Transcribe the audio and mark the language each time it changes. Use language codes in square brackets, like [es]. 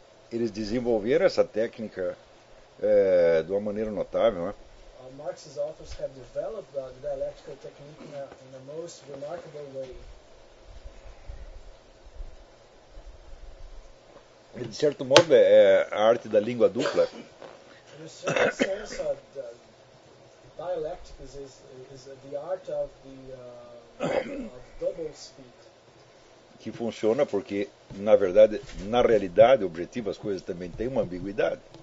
[pt] eles desenvolveram essa técnica de uma maneira notável, né? [en] Marx's authors have developed the dialectical technique in the most remarkable way. [pt] E, de certo modo, é a arte da língua dupla. [en] In a certain sense, dialectics is the art of the of double speak. [pt] Que funciona porque, na verdade, na realidade, objetiva, as coisas também têm uma ambiguidade.